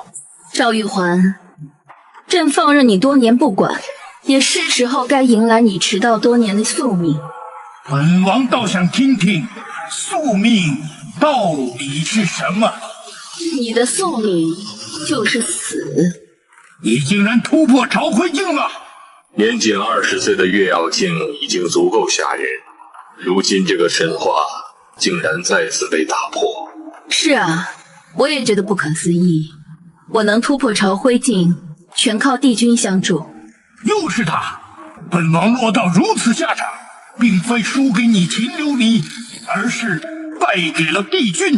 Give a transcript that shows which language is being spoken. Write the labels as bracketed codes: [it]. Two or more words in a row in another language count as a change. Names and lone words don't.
[zh] 趙玉環，朕放任你多年不管，也是時候該迎來你遲到多年的宿命。本王倒想聽聽宿命到底是什麼。你的宿命就是死。你竟然突破朝灰境了！年僅20歲的月曜境已經足夠嚇人，如今這個神話竟然再次被打破。是啊，我也覺得不可思議。我能突破朝灰境，全靠帝君相助。又是他！本王落到如此下場，並非輸給你秦琉璃，而是敗給了帝君。